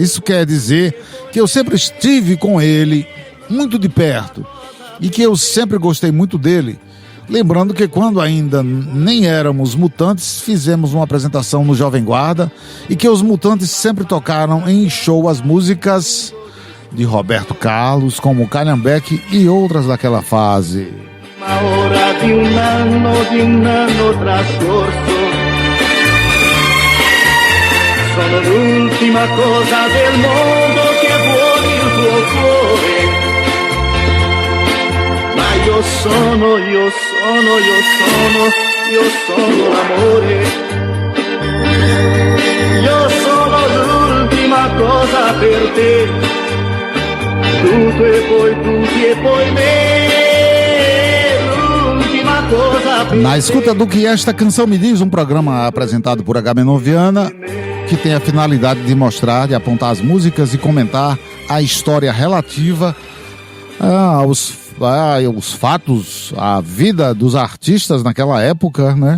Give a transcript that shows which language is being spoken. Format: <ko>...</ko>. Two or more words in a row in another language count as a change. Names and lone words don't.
<pt>Isso quer dizer que eu sempre estive com ele muito de perto e que eu sempre gostei muito dele. Lembrando que quando ainda nem éramos Mutantes, fizemos uma apresentação no Jovem Guarda e que os Mutantes sempre tocaram em show as músicas de Roberto Carlos, como Calhambeque e outras daquela fase.</pt> <it>Ma ora di un anno trascorso, sono l'ultima cosa del mondo che vuole il tuo cuore. Ma io sono l'amore. Io sono l'ultima cosa per te. Tutto e poi me.</it> <pt>Na escuta do que esta canção me diz, um programa apresentado por Agamenon Viana, que tem a finalidade de mostrar, de apontar as músicas e comentar a história relativa aos fatos, a vida dos artistas naquela época, né?</pt>